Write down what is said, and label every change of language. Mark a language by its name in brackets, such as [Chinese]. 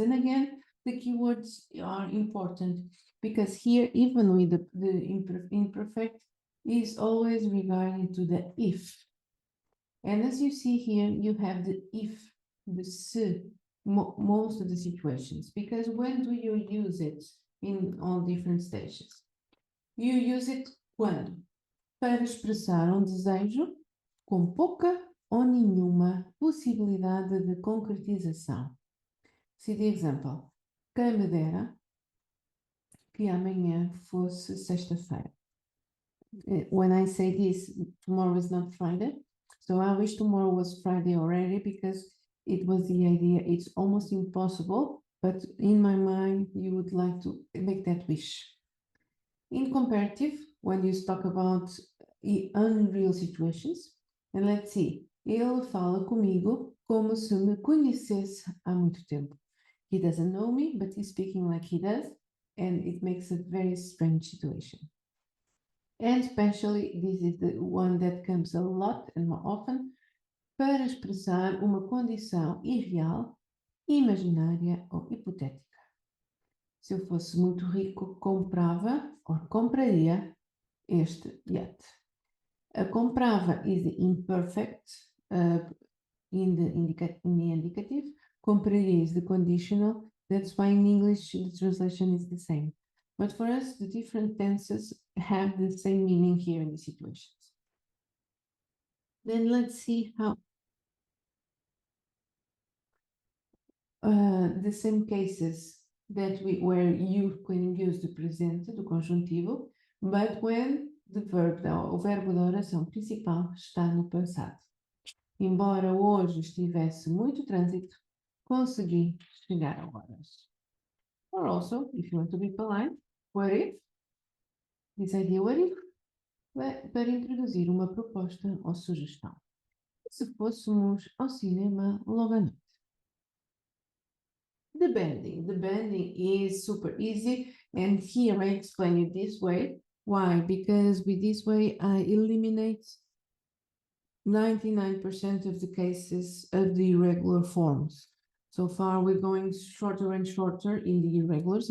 [English] And again, the keywords are important because here, even with the imperfect, is always regarding to the if. And as you see here, you have the if, the se, most of the situations, because when do you use it in all different stages? You use it [Portuguese] quando? Para expressar um desejo com pouca ou nenhuma possibilidade de concretização. [English] See the example. [Portuguese] Quem me dera que amanhã fosse sexta-feira. [English] When I say this, tomorrow is not Friday. So I wish tomorrow was Friday already because it was the idea. It's almost impossible, but in my mind, you would like to make that wish. In comparative, when you talk about unreal situations, and let's see, [Portuguese] ele fala comigo como se me conhecesse há muito tempo. [English] He doesn't know me, but he's speaking like he does, and it makes a very strange situation. And especially, this is the one that comes a lot and more often, [Portuguese] para expressar uma condição irreal, imaginária ou hipotética. Se eu fosse muito rico, comprava ou compraria este iate. [English] A comprava is the imperfect in the indicative. Compraria is the conditional. That's why in English the translation is the same. But for us, the different tenses have the same meaning here in the situations. Then let's see how the same cases that where you can use the presente do conjuntivo, but when the verb, [Portuguese] o verbo da oração principal está no passado. Embora hoje estivesse muito trânsito, consegui chegar a horas. [English] Or also, if you want to be polite, what if? This idea, what if? [Portuguese] Para introduzir uma proposta ou sugestão. Se fôssemos ao cinema logo à noite. [English] The bending is super easy, and here I explain it this way. Why? Because with this way I eliminate 99% of the cases of the irregular forms. So far we're going shorter and shorter in the irregulars.